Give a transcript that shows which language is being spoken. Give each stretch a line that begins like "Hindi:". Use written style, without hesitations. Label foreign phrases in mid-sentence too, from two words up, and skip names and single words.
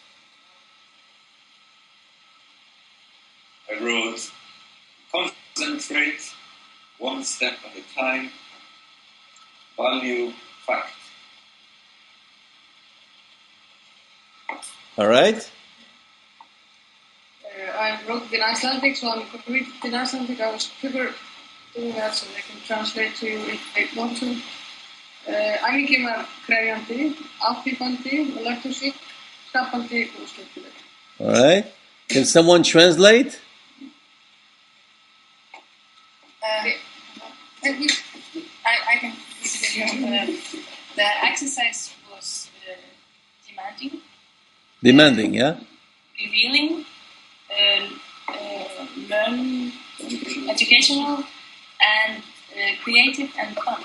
English: I wrote, concentrate one step at a time, value fact. All right. I wrote it in Icelandic, so I'm going to read it in Icelandic. I was quicker doing that so they can translate to you if they want to.
Icelandic: Æfingin var krefjandi, áfífandi, lærdómsrík, skapandi og skemmtileg.
English: All right. Can someone translate? I can the exercise was demanding. Demanding, yeah? Revealing, learn, educational, and creative and fun.